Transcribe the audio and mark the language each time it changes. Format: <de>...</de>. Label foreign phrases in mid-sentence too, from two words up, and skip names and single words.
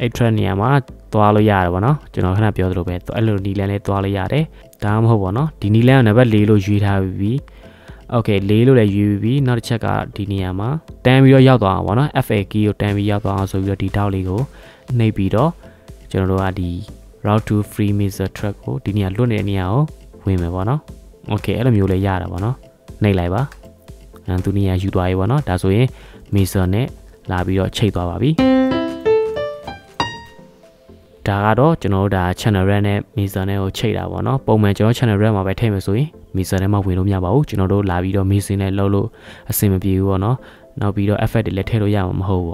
<my>track နေရာမှာသွားလို့ရတယ်ပေါ့နော်ကျွန်တော်ခဏပြောသလိုပဲအဲ့လိုနီလန်လေးသွားလို့ရတယ်ဒါမှမဟုတ်ပေါ့နော်ဒီနီလန်ကနံပါတ်4လို့ရွေးထားပြီး okay 4လို့လည်းရွေးပြီးနောက်တစ်ချက်ကဒီနေရာမှာတန်းပြီးတော့ရောက်သွားအောင်ပေါ့နော်</my> <en>FA key</en> <my>ကိုတန်းပြီးရောက်သွားအောင်ဆိုပြီးတော့ဒီတောက်လေးကိုနှိပ်ပြီးတော့ကျွန်တော်တို့ကဒီ</my> <en>route to free mixer track</en> <my>ကိုဒီနေရာလွတ်နေတဲ့နေရာကိုဝင်မယ်ပေါ့နော် okay အဲ့လိုမျိုးလေးရတာပေါ့နော်နှိပ်လိုက်ပါသူနေရာယူသွားပြီပေါ့နော်ဒါဆိုရင် mixer နဲ့လာပြီးတော့ချိန်သွားပါပြီ ဒါကတော့ကျွန်တော်တို့ဒါ</my> <en>channel rack</en> <my>နဲ့ mixer နဲ့ကိုချိန်တာပေါ့နော်ပုံမှန်ကျွန်တော်</my> <en>channel rack</en> <my>မှာပဲထည့်မယ်ဆိုရင် mixer ထဲမှာဝင်လို့မရပါဘူးကျွန်တော်တို့လာပြီးတော့ mixing နဲ့လုပ်လို့အဆင်မပြေဘူးပေါ့နော်နောက်ပြီးတော့ effect တွေလည်းထည့်လို့ရမှာမဟုတ်ဘူး</my>